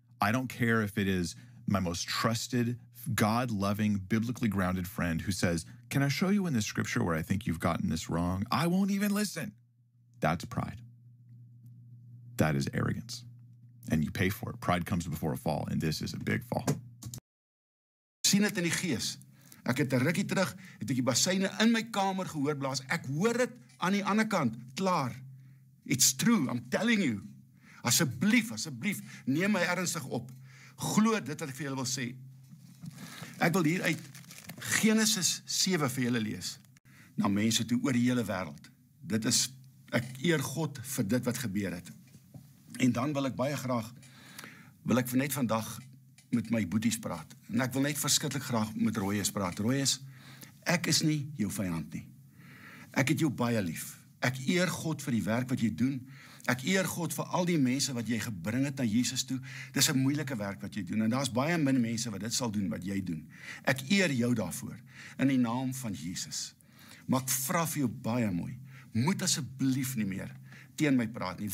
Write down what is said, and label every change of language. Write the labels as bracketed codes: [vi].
[en] I don't care if it is my most trusted, God-loving, biblically grounded friend who says, can I show you in the scripture where I think you've gotten this wrong? I won't even listen. That's pride. That is arrogance. And you pay for it. Pride comes before a fall, and this is a big fall. [af] Sien dit in die gees. Ek het 'n rukkie terug, het ek die basyne in my kamer gehoor blaas. Ek hoor dit aan die ander kant, klaar. [en] It's true, I'm telling you. [af] Asseblief, neem my ernstig op. Glo dit wat ek vir julle wil sê. Ek wil hier uit Genesis 7 vir julle lees. Na mense toe oor die hele wêreld. Dit is, ek eer God vir dit wat gebeur het. En dan wil ek baie graag, wil ek vir net vandag met my boeties praat. En ek wil net verskriklik graag met Royes praat. Royes, ek is nie jou vyand nie. Ek het jou baie lief. Ek eer God vir die werk wat jy doen. Ek eer God vir al die mense wat jy gebring het na Jesus toe. Dis 'n moeilike werk wat jy doen. En daar's baie min mense wat dit sal doen wat jy doen. Ek eer jou daarvoor, in die naam van Jesus. Maar ek vra vir jou baie mooi, moet asseblief nie meer teen my praat nie.